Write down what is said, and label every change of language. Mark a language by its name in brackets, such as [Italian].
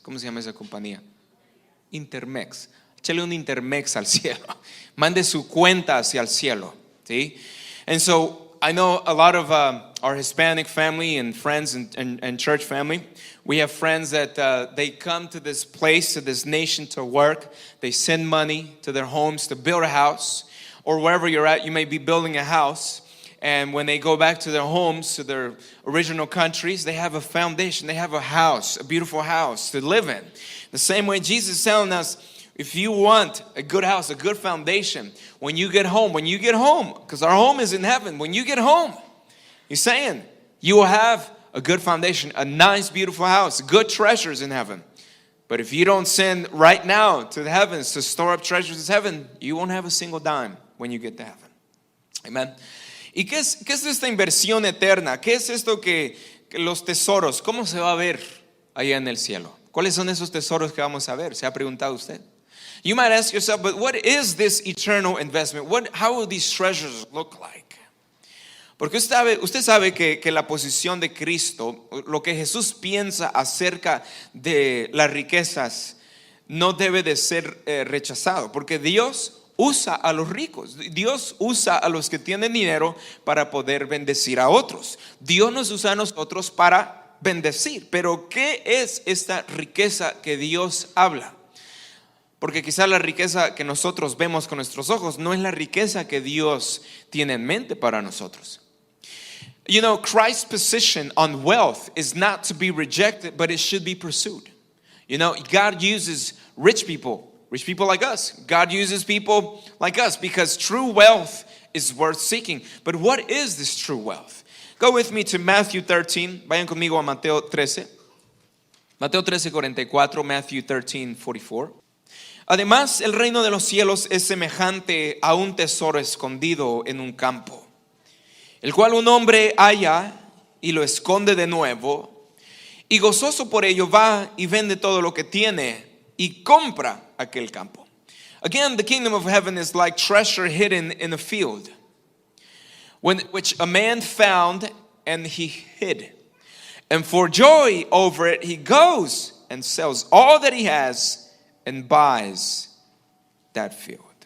[Spanish] ¿Cómo se llama esa compañía? Intermex. Échale un Intermex al cielo. Mande su cuenta hacia el cielo. ¿Sí? [English] And so I know a lot of our Hispanic family and friends and church family. We have friends that they come to this place, to this nation to work. They send money to their homes to build a house. or wherever you're at, you may be building a house. And when they go back to their homes, to their original countries, they have a foundation. They have a house, a beautiful house to live in. The same way Jesus is telling us, if you want a good house, a good foundation, when you get home, because our home is in heaven, when you get home, he's saying you will have a good foundation, a nice, beautiful house, good treasures in heaven. But if you don't send right now to the heavens to store up treasures in heaven, you won't have a single dime when you get to heaven. Amen. [Spanish] ¿Y qué es esta inversión eterna? ¿Qué es esto que los tesoros? ¿Cómo se va a ver allá en el cielo? ¿Cuáles son esos tesoros que vamos a ver? ¿Se ha preguntado usted? [English] You might ask yourself, but what is this eternal investment? How will these treasures look like? [Spanish] Porque usted sabe que la posición de Cristo, lo que Jesús piensa acerca de las riquezas, no debe de ser rechazado. Porque Dios usa a los ricos. Dios usa a los que tienen dinero para poder bendecir a otros. Dios nos usa a nosotros para bendecir. Pero ¿qué es esta riqueza que Dios habla? Porque quizá la riqueza que nosotros vemos con nuestros ojos no es la riqueza que Dios tiene en mente para nosotros. [English] You know, Christ's position on wealth is not to be rejected, but it should be pursued. You know, God uses rich people like us. God uses people like us because true wealth is worth seeking. But what is this true wealth? Go with me to Matthew 13. [Spanish] Vayan conmigo a Mateo 13. [English] Mateo 13:44, Matthew 13:44. [Spanish] Además, el reino de los cielos es semejante a un tesoro escondido en un campo, el cual un hombre halla y lo esconde de nuevo, y gozoso por ello va y vende todo lo que tiene y compra aquel campo. [English] Again, the kingdom of heaven is like treasure hidden in a field, which a man found and he hid. And for joy over it, he goes and sells all that he has and buys that field.